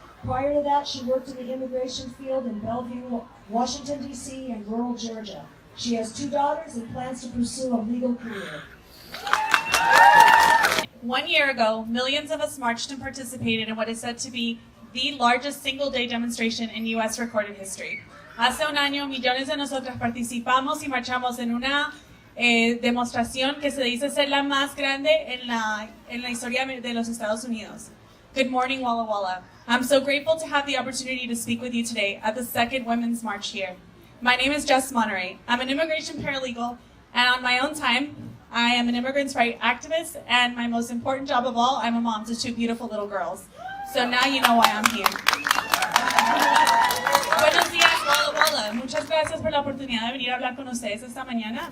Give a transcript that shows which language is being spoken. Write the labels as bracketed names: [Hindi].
[English] Prior to that, she worked in the immigration field in Bellevue, Washington, D.C., and rural Georgia. She has 2 daughters and plans to pursue a legal career. 1 year ago, millions of us marched and participated in what is said to be the largest single-day demonstration in U.S. recorded history. [Spanish] Hace un año, millones de nosotras participamos y marchamos en una demostración que se dice ser la más grande en la historia de los Estados Unidos. [English] Good morning, Walla Walla. I'm so grateful to have the opportunity to speak with you today at the second Women's March here. My name is Jess Monterey. I'm an immigration paralegal, and on my own time, I am an immigrants' rights activist, and my most important job of all, I'm a mom to 2 beautiful little girls. So now you know why I'm here. [Spanish] Buenos días, Walla Walla. Muchas gracias por la oportunidad de venir a hablar con ustedes esta mañana.